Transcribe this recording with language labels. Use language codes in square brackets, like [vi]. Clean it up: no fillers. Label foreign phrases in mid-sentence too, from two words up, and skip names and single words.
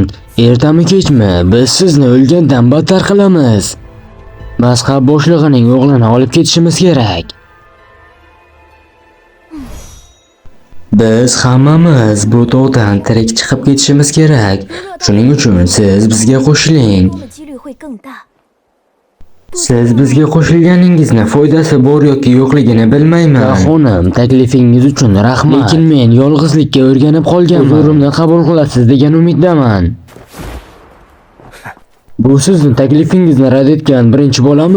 [uz] Ertami kechmi biz sizni o'lgandan battar qilamiz. Mazhab boshlig'ining o'g'lini olib ketishimiz kerak. Biz hammamiz bu tog'dan tirik chiqib ketishimiz kerak. Shuning uchun siz bizga qo'shiling. [zh] 成功的几率会更大。 [uz] Siz bizga qo'shilganingizni foydasi bor yoki yo'qligini bilmayman. Xonim, taklifingiz uchun rahmat. Lekin men yolg'izlikka o'rganib qolganman. Huzurimni qabul qilasiz degan umiddaman. Bu sizning taklifingizni rad etgan birinchi bolami?